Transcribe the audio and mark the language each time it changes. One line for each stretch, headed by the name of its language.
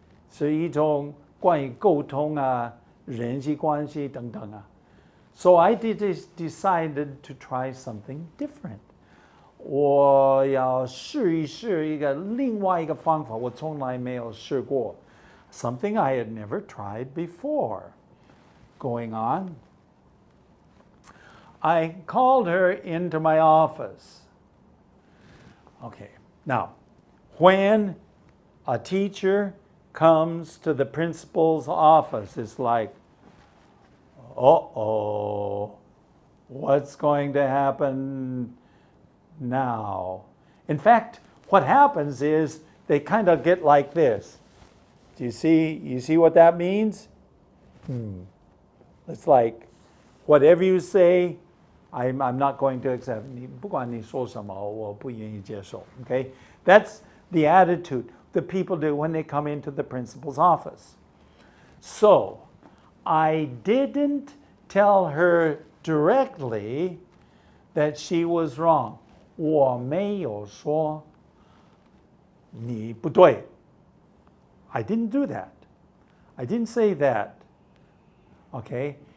Chinese: 是一种关于沟通啊、人际关系等等啊。
English: So I decided to try something different.
Chinese: 我要试一试一个另外一个方法，我从来没有试过。
English: Something I had never tried before. Going on. I called her into my office. Okay, now, when a teacher comes to the principal's office, it's like, uh-oh, what's going to happen now? In fact, what happens is they kind of get like this. Do you see what that means? It's like, whatever you say, I'm not going to accept.
Chinese: 你不管你说什么，我不愿意接受.
English: Okay? That's the attitude that people do when they come into the principal's office. So, I didn't tell her directly that she was wrong.
Chinese: 我没有说你不对.
English: I didn't do that. I didn't say that. Okay?